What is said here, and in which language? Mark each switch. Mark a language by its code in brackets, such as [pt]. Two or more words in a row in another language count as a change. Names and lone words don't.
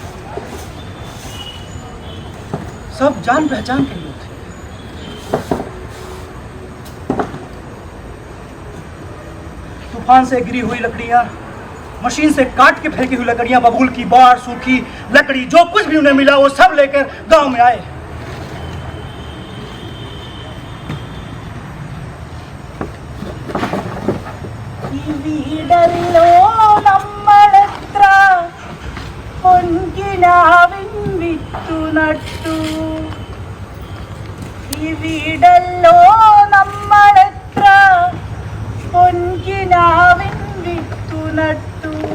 [hi] सब जान पहचान के लोग थे। तूफान से गिरी हुई लकड़ियां, मशीन से काट के फेंकी हुई लकड़ियां, बबूल की बार, सूखी लकड़ी, जो कुछ भी उन्हें मिला वो सब लेकर गांव में आए। [ml] വീടല്ലോ നമ്മളെത്ര പൊൻകിനാവിൻ വിത്തു നട്ടു. ഈ വീടല്ലോ നമ്മളെത്ര പൊൻകിനാവിൻ വിത്തു നട്ടു.